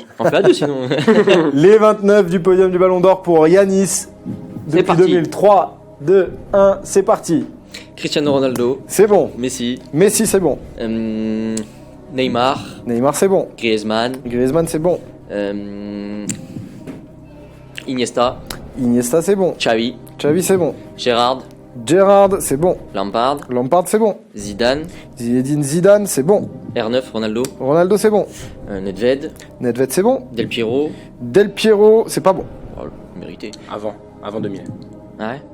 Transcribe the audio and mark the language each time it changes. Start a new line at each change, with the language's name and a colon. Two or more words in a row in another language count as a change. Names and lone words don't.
French: On fait à deux sinon. les 29 du podium du Ballon d'Or pour Yanis depuis parti. 2003, 2, 1, c'est parti. Cristiano Ronaldo, C'est bon. Messi, Messi, c'est bon. Neymar, Neymar, c'est bon. Griezmann, Griezmann, c'est bon. Iniesta, Iniesta, c'est bon. Xavi, Xavi, c'est bon. Gérard, Gerrard, c'est bon. Lampard, Lampard, c'est bon. Zidane, Zinedine Zidane, c'est bon. R9, Ronaldo, Ronaldo, c'est bon. Nedved, Nedved, c'est bon. Del Piero, Del Piero, c'est pas bon. oh, mérité. Avant 2000. Ah ouais.